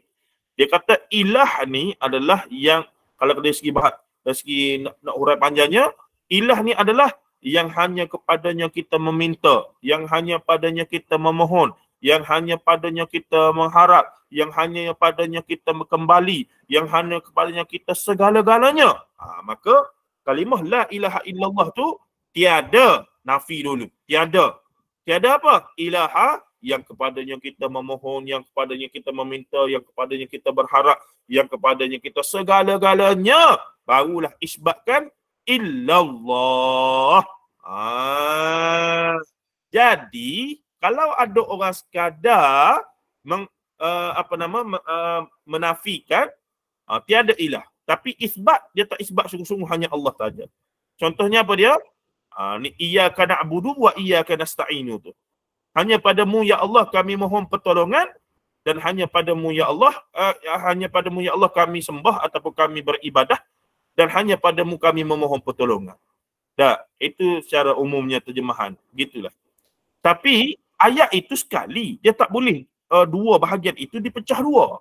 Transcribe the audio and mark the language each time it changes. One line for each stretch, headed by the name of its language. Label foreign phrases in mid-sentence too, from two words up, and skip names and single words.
Malay: Dia kata ilah ni adalah yang, kalau dari segi bahat, dari segi nak hurai panjangnya, ilah ni adalah yang hanya kepadanya kita meminta, yang hanya padanya kita memohon, yang hanya padanya kita mengharap, yang hanya padanya kita kembali, yang hanya kepadanya kita segala-galanya. Maka kalimah
Arabic: لا إله إلا الله
Malay: tu tiada, nafi dulu. Tiada. Tiada apa? Ilaha, yang kepadanya kita memohon, yang kepadanya kita meminta, yang kepadanya kita berharap, yang kepadanya kita segala-galanya. Barulah isbatkan illallah. Jadi kalau ada orang sekadar menafikan tiada ilah, tapi isbat, dia tak isbat sungguh-sungguh, hanya Allah saja. Contohnya apa dia? Ni
Arabic: إياك نعبد وإياك نستعين
Malay: tu. Hanya padamu
Arabic: يا الله
Malay: kami mohon pertolongan, dan hanya padamu
Arabic: يا الله
Malay: kami sembah ataupun kami beribadah, dan hanya padamu kami memohon pertolongan. Itu secara umumnya terjemahan. Gitulah. Tapi ayat itu sekali, dia tak boleh dua bahagian itu dipecah dua.